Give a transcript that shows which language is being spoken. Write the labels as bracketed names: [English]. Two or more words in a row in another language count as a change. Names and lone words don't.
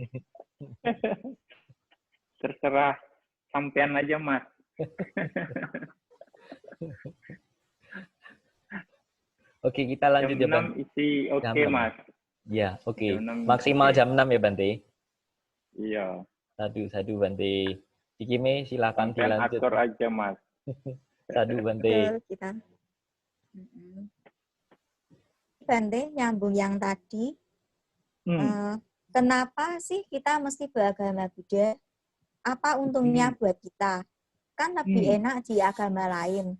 [Indonesian] Terserah sampean aja, Mas. Oke, kita lanjut ya, Bante. Jam 6 isi oke, Mas. Ya, oke. Maksimal jam 6 ya, Bante? Iya. Sadu, Bante. Cikime, silakan sampean dilanjut. Atur aja, Mas. Sadu, Bante. Betul, kita. Bante, nyambung yang tadi. Kenapa sih kita mesti beragama Buddha? Apa untungnya buat kita? Kan lebih enak di agama lain.